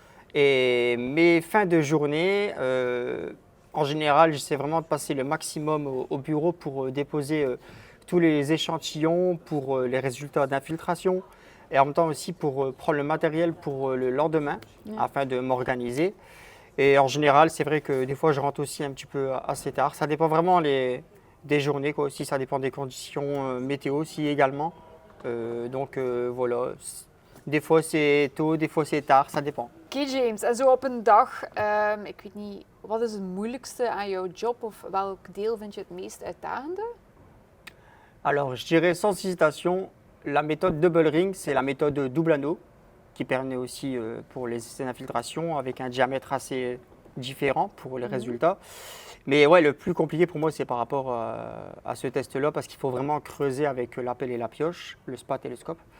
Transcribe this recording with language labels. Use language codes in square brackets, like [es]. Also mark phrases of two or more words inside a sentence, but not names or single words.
[fr] Et mes fins de journée, en général, j'essaie vraiment de passer le maximum au bureau pour déposer tous les échantillons, pour les résultats d'infiltration et en même temps aussi pour prendre le matériel pour le lendemain afin de m'organiser. Et en général, c'est vrai que des fois, je rentre aussi un petit peu assez tard. Ça dépend vraiment des journées, quoi, aussi, ça dépend des conditions météo aussi également. Donc voilà, des fois c'est tôt, des fois c'est tard, ça dépend. [nl] Oké James, en zo op een dag, ik weet niet, wat is het moeilijkste aan jouw job of welk deel vind je het meest uitdagende? [fr] Alors je dirais sans hésitation, la méthode [en] double ring, [fr] c'est la méthode double anneau qui permet aussi pour les essais d'infiltration avec un diamètre assez différent pour les résultats. Mais ouais, le plus compliqué pour moi c'est par rapport à ce test-là parce qu'il faut vraiment creuser avec la pelle et la pioche, le spat et le scope.